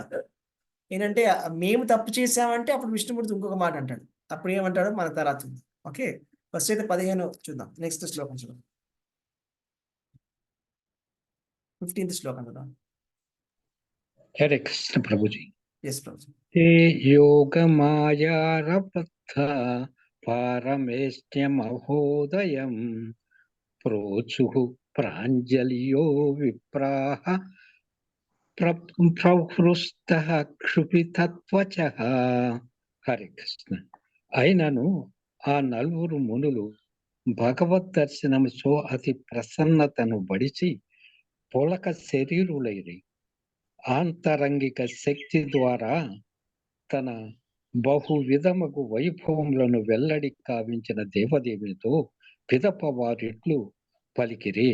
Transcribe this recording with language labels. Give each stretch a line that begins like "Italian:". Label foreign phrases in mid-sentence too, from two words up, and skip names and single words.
Telugu: ఏంటంటే మేము తప్పు చేసామంటే అప్పుడు విష్ణుమూర్తి ఇంకొక మాట అంటాడు. అప్పుడు ఏమంటాడో మన తర్వాత ఉంది. ఓకే, ఫస్ట్ అయితే 15 చూద్దాం. నెక్స్ట్ శ్లోకం చూద్దాం. 15th శ్లోకం చూద్దాం. హరే కృష్ణ ప్రభుజీ. ఎస్ ప్రభుజీ.
Sanskrit: ते योगमायारबद्ध पारमेष्ट्यमहोदयं प्रोचुः प्राञ्जलियो विप्राः प्रहृष्टः क्षुभितत्वचः.
Telugu: హరే కృష్ణ. అయినను ఆ నలుగురు మునులు భగవద్ దర్శనముతో అతి ప్రసన్నతను బడిచి పొలక శరీరులైరి ఆంతరంగిక శక్తి ద్వారా తన బహువిధముగు వైభవములను వెల్లడి కావించిన దేవదేవునితో పిదప వారిట్లు పలికిరి.